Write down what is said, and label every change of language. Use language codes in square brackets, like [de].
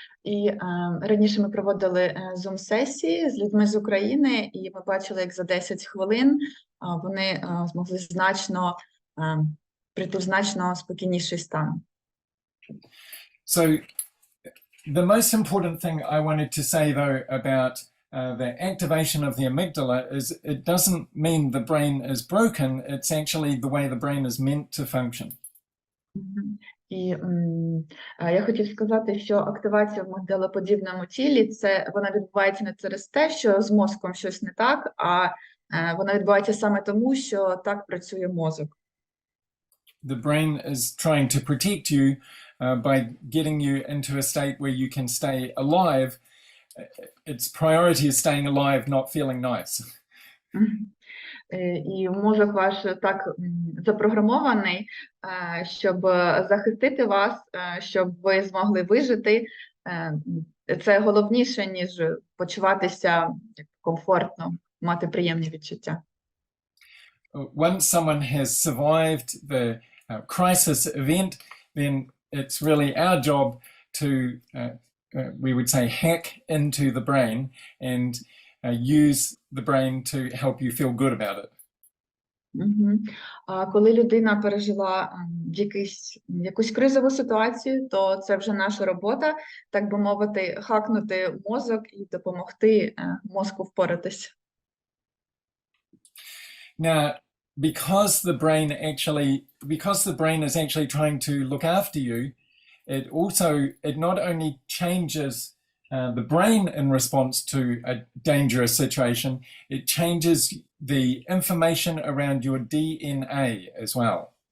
[uk] І раніше ми проводили Zoom-сесії з людьми з України, і ми бачили, як за 10 хвилин вони змогли значно прийти в значно спокійніший стан. [en] So the most important thing I wanted to say, though, about the activation of the amygdala is it doesn't mean the brain is broken. It's actually the way the brain is meant to function. Мгм. [uk] І я хотів сказати, що активація в мигдалоподібному тілі вона відбувається не через те, що з мозком щось не так, а вона відбувається саме тому, що так працює мозок. [en] The brain is trying to protect you by getting you into a state where you can stay alive. Its priority is staying alive, not feeling nice. Мгм. [uk] І мозок ваш так запрограмований, щоб захистити вас, щоб ви змогли вижити. Це головніше, ніж почуватися комфортно, мати приємні відчуття. [en] Once someone has survived the crisis event, then it's really our job to, we would say, hack into the brain and use the brain to help you feel good about it. Угу. [uk] А коли людина пережила якусь кризову ситуацію, то це вже наша робота, так би мовити, хакнути мозок і допомогти мозку впоратись. [en] Now, because the brain is actually trying to look after you, it not only changes the brain in response to a dangerous situation, it changes the information around your DNA as well.